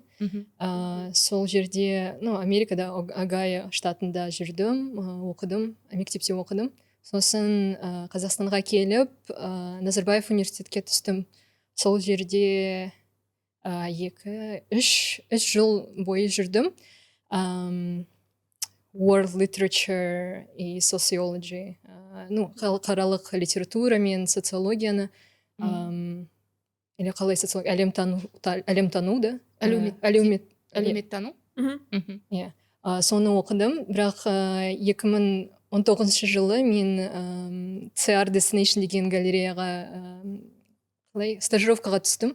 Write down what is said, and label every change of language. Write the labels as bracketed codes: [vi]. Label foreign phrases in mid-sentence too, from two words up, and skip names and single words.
[kk] Сол жерде, Америкада Огайо штатында жүрдім, оқыдым, мектепте оқыдым. Сосын Қазақстанға келіп, Назарбаев университетке түстім. Сол жерде 2-3 жыл бойы жүрдім. [en] World literature и sociology, [kk] халықаралық литература мен социологияны, или қалай социология, әлемтану да, әлеуметтану. Соны оқыдым, бірақ 2019 жылы мен CR Destination деген галереяға стажировкаға түстім.